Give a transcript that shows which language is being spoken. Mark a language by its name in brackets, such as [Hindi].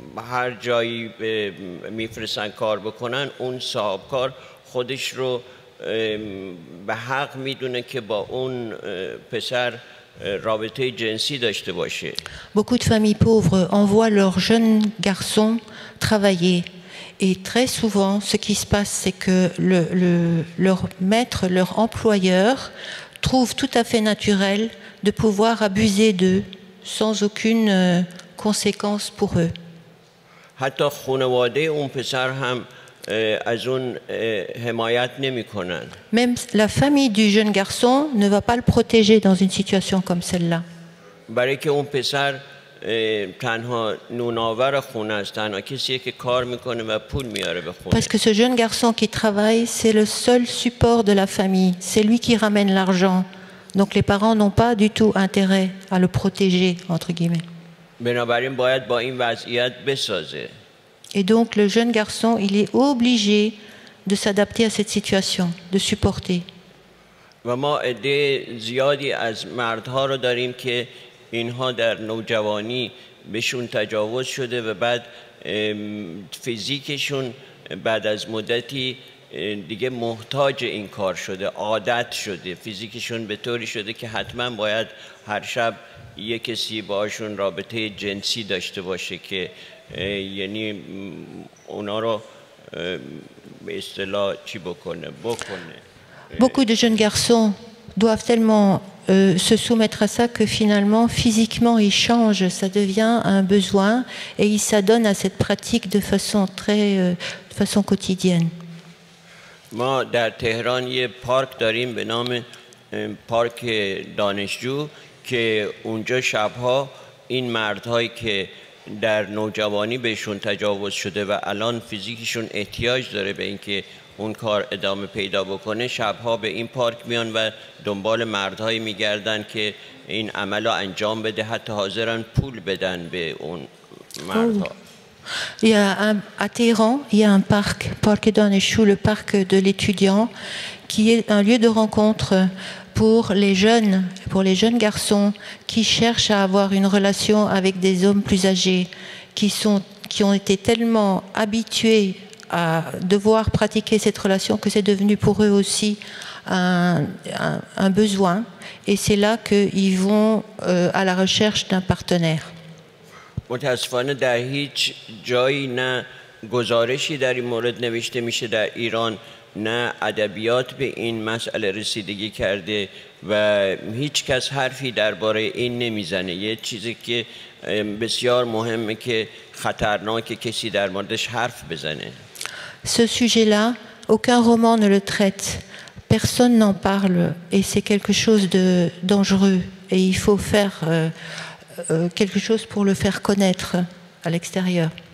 [Persian] هر جایی میفرستن کار بکنن، اون صاحب کار خودش رو به حق میدونه که با اون پسر رابطه جنسی داشته باشه. [French] Beaucoup de familles pauvres envoient leurs jeunes garçons travailler. Et très souvent, ce qui se passe, c'est que leur maître, leur employeur, trouve tout à fait naturel de pouvoir abuser d'eux sans aucune conséquence pour eux. [Persian] حتی خانواده اون پسر هم از اون حمایت نمی‌کنن. [French] Même la famille du jeune garçon ne va pas le protéger dans une situation comme celle-là. [Persian] برای که اون پسر تنها نوناور خونه است، تنها کسیه که کار میکنه و پول میاره به خونه. [French] Parce que ce jeune garçon qui travaille, c'est le seul support de la famille. C'est lui qui ramène l'argent. Donc les parents n'ont pas du tout intérêt à le protéger, entre guillemets. [Persian] بنابراین باید با این وضعیت بسازه. [French] Et donc le jeune garçon, il est obligé de s'adapter à cette situation, de supporter. [Persian] و ما عده زیادی از مردها رو داریم که اینها در نوجوانی بهشون تجاوز شده و بعد فیزیکشون بعد از مدتی دیگه محتاج این کار شده، عادت شده، فیزیکشون به طوری شده که حتما باید هر شب یک کسی باشون رابطه جنسی داشته باشه که یعنی اونا رو به اصطلاح چی بکنه. [French] Beaucoup de jeunes garçons doivent tellement se soumettre à ça que finalement, physiquement, ils changent, ça devient un besoin et ils s'adonnent à cette pratique de façon quotidienne. [Persian] ما در تهران یه پارک داریم به نام پارک دانشجو که اونجا شبها این مردهایی که در نوجوانی بهشون تجاوز شده و الان فیزیکشون احتیاج داره به اینکه اون کار ادامه پیدا بکنه، شبها به این پارک میان و دنبال مردهایی میگردن که این عمل رو انجام بده، حتی حاضرن پول بدن به اون مردها. [French] À Téhéran, il y a un parc Daneshou, le parc de l'étudiant, qui est un lieu de rencontre pour les jeunes garçons qui cherchent à avoir une relation avec des hommes plus âgés, qui ont été tellement habitués à devoir pratiquer cette relation que c'est devenu pour eux aussi un besoin. Et c'est là qu'ils vont à la recherche d'un partenaire. [Persian] متاسفانه در هیچ جایی نه گزارشی در این مورد نوشته میشه در ایران، نه ادبیات به این مسئله رسیدگی کرده و هیچ کس حرفی درباره این نمیزنه. یه چیزی که بسیار مهمه که خطرناکه کسی در موردش حرف بزنه. [French] Ce sujet-là, aucun roman ne le traite. Personne n'en parle et c'est quelque chose de dangereux et il faut faire quelque chose pour le faire connaître à l'extérieur.